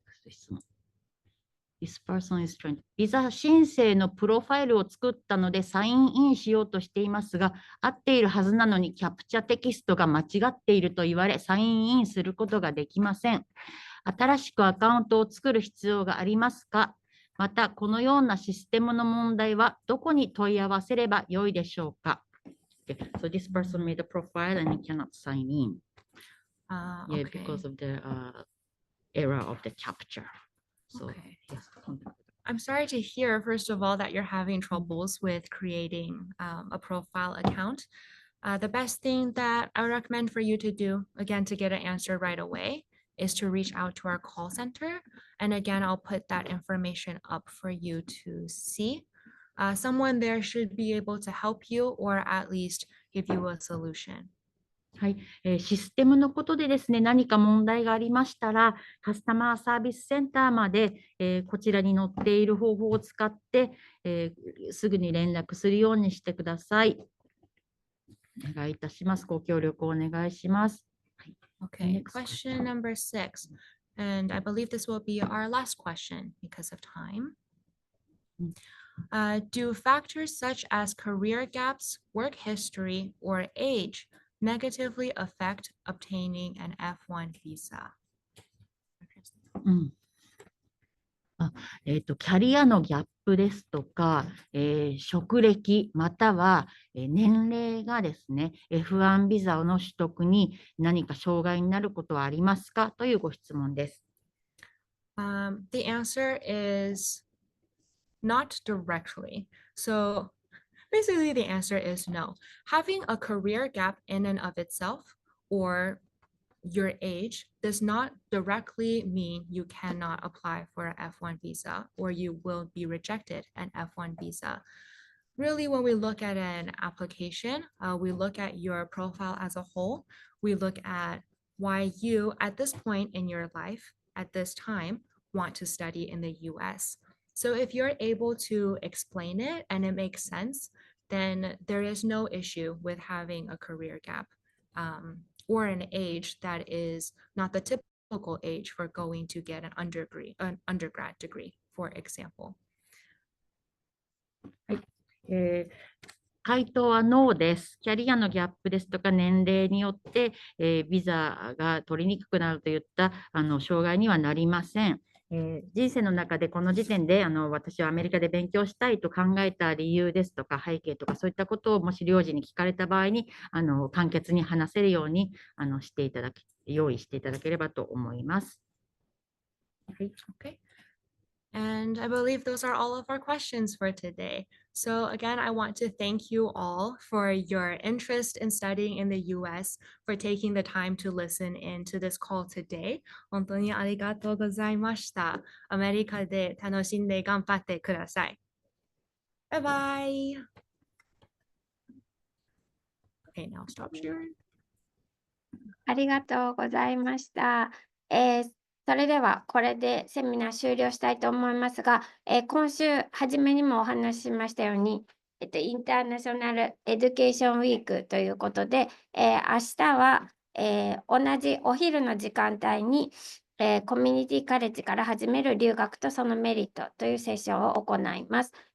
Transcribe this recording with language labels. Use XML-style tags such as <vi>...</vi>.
<ja>質問。</ja> <en>This person is trying to</en> <ja>ビザ申請のプロファイルを作ったのでサインインしようとしていますが、合っているはずなのにキャプチャテキストが間違っていると言われ、サインインすることができません。新しくアカウントを作る必要がありますか？また、このようなシステムの問題はどこに問い合わせればよいでしょうか？</ja> <en>So this person made a profile and he cannot sign in. Yeah, because of the error of the capture. So, yes. I'm sorry to hear, first of all, that you're having troubles with creating a profile account. The best thing that I would recommend for you to do, again, to get an answer right away, is to reach out to our call center. And again, I'll put that information up for you to see. Someone there should be able to help you or at least give you a solution.</en> <ja>はい、システムのことでですね、何か問題がありましたら、カスタマーサービスセンターまで、こちらに載っている方法を使って、すぐに連絡するようにしてください。お願いいたします。ご協力をお願いします。</ja> <en>Okay, question number 6. And I believe this will be our last question because of time. Do factors such as career gaps, work history, or age negatively affect obtaining an F1 visa?</en> <ja>キャリアのギャップですとか、職歴または年齢がですね、F1 ビザの取得に何か障害になることはありますかというご質問です。</ja> <en>The answer is not directly. So basically, the answer is no. Having a career gap in and of itself or your age does not directly mean you cannot apply for an F1 visa or you will be rejected an F1 visa. Really, when we look at an application, we look at your profile as a whole. We look at why you, at this point in your life, at this time, want to study in the US. So if you're able to explain it and it makes sense, then there is no issue with having a career gap or an age that is not the typical age for going to get an undergrad degree, for example.</en> <ja>回答はノーです。キャリアのギャップですとか年齢によって、ビザが取りにくくなるといった障害にはなりません。人生の中でこの時点で私はアメリカで勉強したいと考えた理由ですとか背景とかそういったことをもし領事に聞かれた場合に簡潔に話せるように用意していただければと思います。はい。</ja> <en>Okay. And I believe those are all of our questions for today. So again, I want to thank you all for your interest in studying in the US, for taking the time to listen in to this call today.</en> <ja>本当にありがとうございました。アメリカで楽しんで頑張ってください。</ja> <en>Bye bye. Okay, now stop sharing.</en> <ja>ありがとうございました。それではこれでセミナー終了したいと思いますが、今週初めにもお話ししましたように、インターナショナルエデュケーションウィークということで、明日は、同じお昼の時間帯に、コミュニティカレッジから始める留学とそのメリットというセッションを行います。</ja>